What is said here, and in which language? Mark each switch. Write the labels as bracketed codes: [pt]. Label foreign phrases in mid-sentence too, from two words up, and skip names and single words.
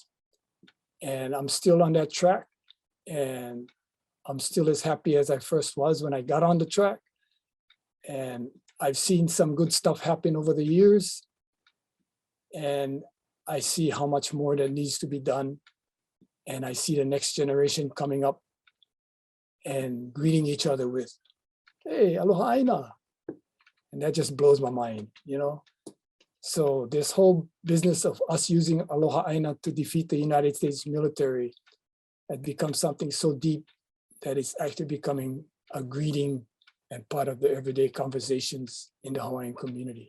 [en] And I'm still on that track. And I'm still as happy as I first was when I got on the track. And I've seen some good stuff happen over the years. And I see how much more that needs to be done. And I see the next generation coming up and greeting each other with, [haw] hey, aloha Aina. [en] And that just blows my mind, you know? So this whole business of us using [haw] aloha Aina [en] to defeat the United States military has become something so deep that it's actually becoming a greeting and part of the everyday conversations in the Hawaiian community.